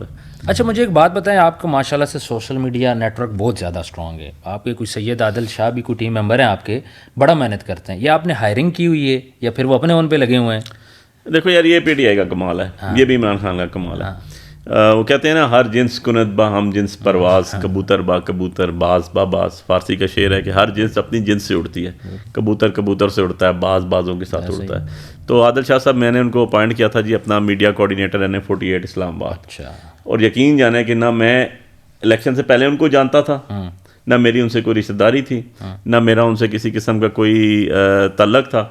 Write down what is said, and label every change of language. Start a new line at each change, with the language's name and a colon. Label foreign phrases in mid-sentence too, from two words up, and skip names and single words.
Urdu: اچھا مجھے ایک بات بتائیں, آپ کا ماشاء اللہ سے
English: social media network
Urdu: بہت زیادہ اسٹرانگ ہے. آپ کے کوئی سید عادل شاہ بھی کوئی
English: team member
Urdu: ہیں آپ کے, بڑا محنت کرتے ہیں. یہ آپ نے ہائرنگ کی ہوئی ہے یا پھر وہ اپنے اون پہ لگے ہوئے ہیں؟ دیکھو یار یہ پی ٹی آئی کا کمال ہے, یہ بھی عمران خان کا کمال ہے. وہ کہتے ہیں نا
Persian: ہر جنس کند با ہم جنس پرواز, کبوتر با کبوتر, باز با باز.
Urdu: فارسی کا شعر ہے کہ ہر جنس اپنی جنس سے اڑتی ہے. کبوتر کبوتر سے اڑتا ہے, باز بازوں کے ساتھ اڑتا ہے. تو عادل شاہ صاحب میں نے ان کو اپوائنٹ کیا تھا جی اپنا
English: media coordinator
Urdu: NA48 اسلام آباد. اچھا. اور یقین جانے کہ نہ میں الیکشن سے پہلے ان کو جانتا تھا, نہ میری ان سے کوئی رشتہ داری تھی, نہ میرا ان سے کسی قسم کا کوئی تعلق تھا.